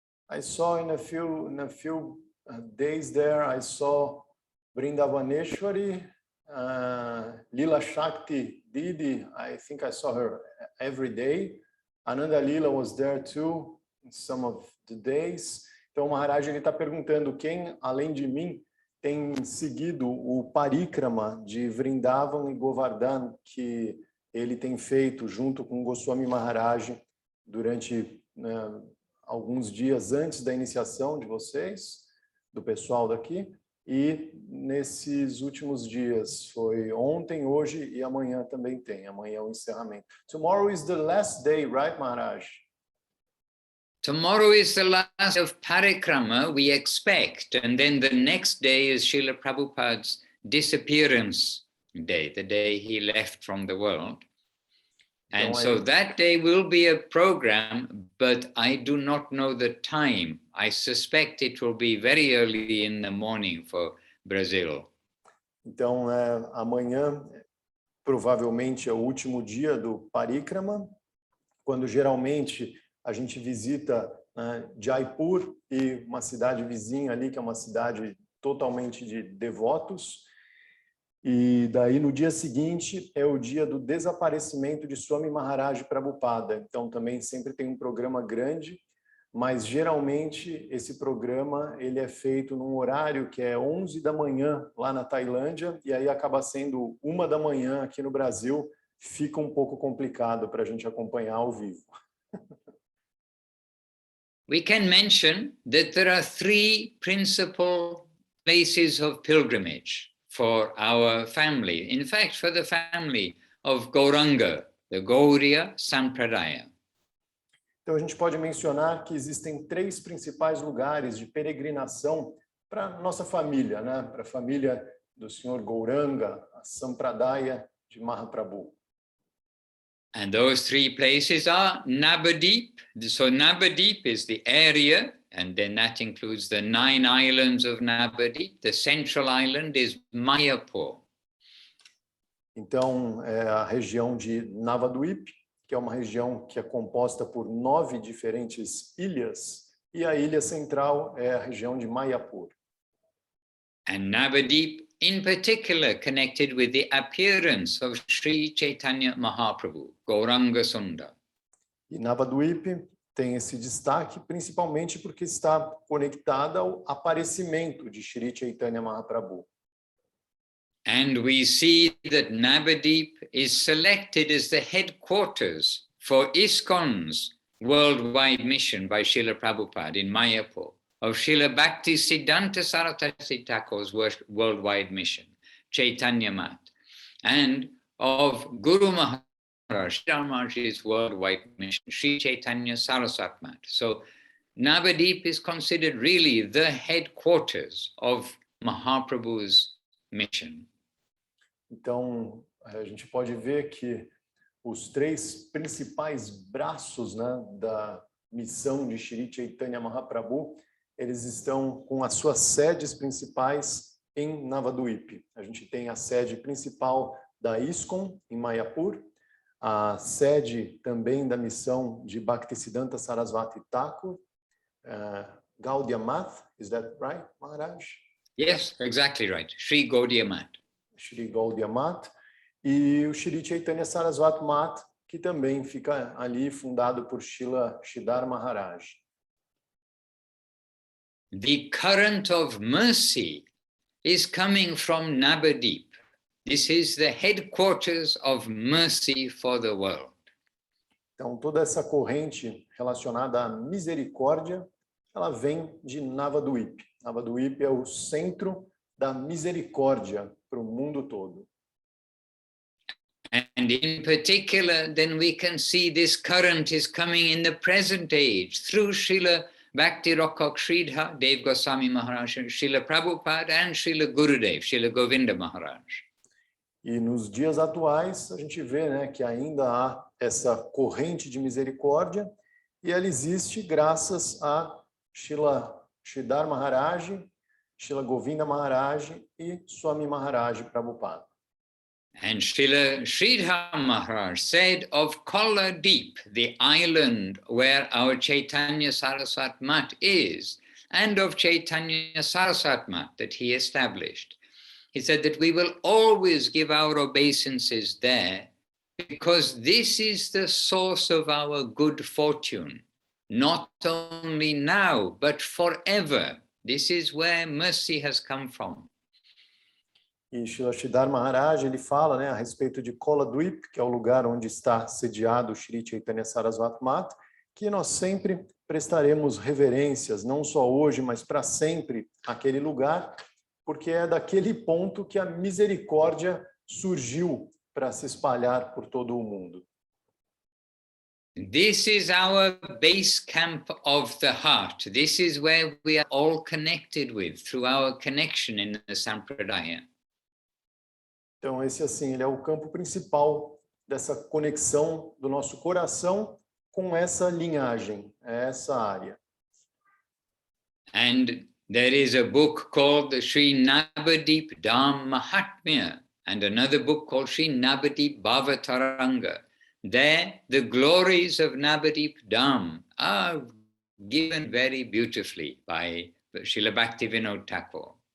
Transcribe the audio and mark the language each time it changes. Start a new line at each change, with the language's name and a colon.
English: I saw in a few days there, I saw Vrindavaneshwari, Lila Shakti Didi, I think I saw her every day. Ananda Lila was there too, in some of the days.
Portuguese: Então o Maharaj está perguntando quem, além de mim, tem seguido o Parikrama de Vrindavan e Govardhan, que ele tem feito junto com Goswami Maharaj durante alguns dias antes da iniciação de vocês, do pessoal daqui, e nesses últimos dias, foi ontem, hoje e amanhã também tem, amanhã é o encerramento.
English: Tomorrow is the last day, right, Maharaj? Tomorrow is the last of Parikrama, we expect, and then the next day is Srila Prabhupada's disappearance day, the day he left from the world. And so that day will be a program, but I do not know the time. I suspect it will be very early in the morning for Brazil.
Portuguese: Então, amanhã provavelmente é o último dia do Parikrama, quando geralmente a gente visita Jaipur e uma cidade vizinha ali, que é uma cidade totalmente de devotos. E daí, no dia seguinte, é o dia do desaparecimento de Swami Maharaj Prabhupada. Então, também sempre tem um programa grande, mas geralmente esse programa ele é feito num horário que é 11 da manhã lá na Tailândia, e aí acaba sendo 1 da manhã aqui no Brasil. Fica um pouco complicado para a gente acompanhar ao vivo.
English: We can mention that there are 3 principal places of pilgrimage for our family, in fact, for the family of Gauranga, the Gaudiya Sampradaya.
Portuguese: Então, a gente pode mencionar que existem 3 principais lugares de peregrinação para nossa família, né? Para a família do Senhor Gauranga, a Sampradaya de Mahaprabhu.
English: And those 3 places are Navadip. So Navadip is the area, and then that includes the 9 islands of Navadip. The central island is Mayapur.
Portuguese: Então, é a região de Navadvip, que é uma região que é composta por 9 diferentes ilhas, e a ilha central é a região de Mayapur.
English: And Navadip, in particular, connected with the appearance of Sri Chaitanya Mahaprabhu, Gauranga Sundar.
Portuguese: E Navadvip tem esse destaque principalmente porque está conectada ao aparecimento de Sri Chaitanya Mahaprabhu.
English: And we see that Navadip is selected as the headquarters for ISKCON's worldwide mission by Srila Prabhupada in Mayapur, of Srila Bhaktisiddhanta Saraswati Thakur's worldwide mission, Chaitanya Mat, and of Guru Maharaj, Sridhar Maharaj's worldwide mission, Sri Chaitanya Saraswati Mat. So Navadip is considered really the headquarters of Mahaprabhu's mission.
Portuguese: Então, a gente pode ver que os 3 principais braços, né, da missão de Sri Chaitanya Mahaprabhu, eles estão com as suas sedes principais em Navadvip. A gente tem a sede principal da ISKCON, em Mayapur, a sede também da missão de Bhaktisiddhanta Saraswati Thakur,
English: Gaudiya Math, is that right, Maharaj? Yes, exactly right. Sri Gaudiya Math.
Portuguese: Shri Gaudiya Math. E o Shri Chaitanya Saraswati Math, que também fica ali, fundado por Srila Sridhar Maharaj.
English: The current of mercy is coming from Navadip. This is the headquarters of mercy for the world.
Portuguese: Então, toda essa corrente relacionada à misericórdia, ela vem de Navadvip. Navadvip é o centro da misericórdia para o mundo todo.
English: And in particular, then we can see this current is coming in the present age through Srila Bhakti Rakkhak Sridhar Dev Goswami Maharaj, Srila Prabhupada and Srila Gurudev, Srila Govinda Maharaj.
Portuguese: E nos dias atuais, a gente vê, né, que ainda há essa corrente de misericórdia e ela existe graças a Srila Sridhar Maharaj, Srila Govinda Maharaj e Swami Maharaj Prabhupada.
English: And Srila Sridhar Maharaj said of Kola Deep, the island where our Chaitanya Saraswat Mat is, and of Chaitanya Saraswat Mat that he established. He said that we will always give our obeisances there because this is the source of our good fortune, not only now, but forever. This is where mercy has come from.
Portuguese: E Srila Sridhar Maharaj, ele fala, né, a respeito de Koladvip, que é o lugar onde está sediado o Shri Chaitanya Saraswati Mat, que nós sempre prestaremos reverências, não só hoje, mas para sempre, àquele lugar, porque é daquele ponto que a misericórdia surgiu para se espalhar por todo o mundo.
English: This is our base camp of the heart. This is where we are all connected with through our connection in the Sampradaya.
Portuguese: Então, esse, assim, ele é o campo principal dessa conexão do nosso coração com essa linhagem, essa área.
English: And there is a book called the Sri Navadip Dham Mahatmya and another book called Sri Navadip Bhavataranga. There, the glories of Navadip Dham are given very beautifully by Srila Bhaktivinoda Thakur.